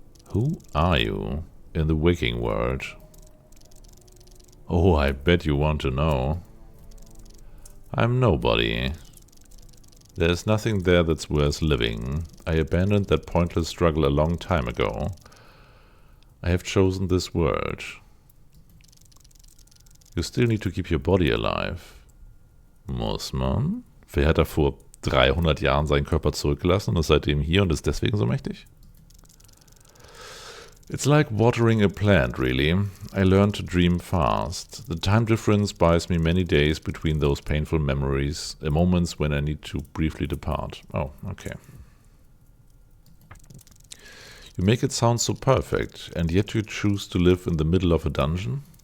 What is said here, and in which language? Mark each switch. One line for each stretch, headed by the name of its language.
English: Who are you in the waking world? Oh, I bet you want to know. I'm nobody. There's nothing there that's worth living. I abandoned that pointless struggle a long time ago. I have chosen this world. You still need to keep your body alive.
German: Muss man? Wer hat da vor 300 Jahren seinen Körper zurückgelassen und ist seitdem hier und ist deswegen so mächtig?
English: It's like watering a plant, really. I learned to dream fast. The time difference buys me many days between those painful memories, moments when I need to briefly depart. Oh, okay. You make it sound so perfect, and yet you choose to live in the middle of a dungeon?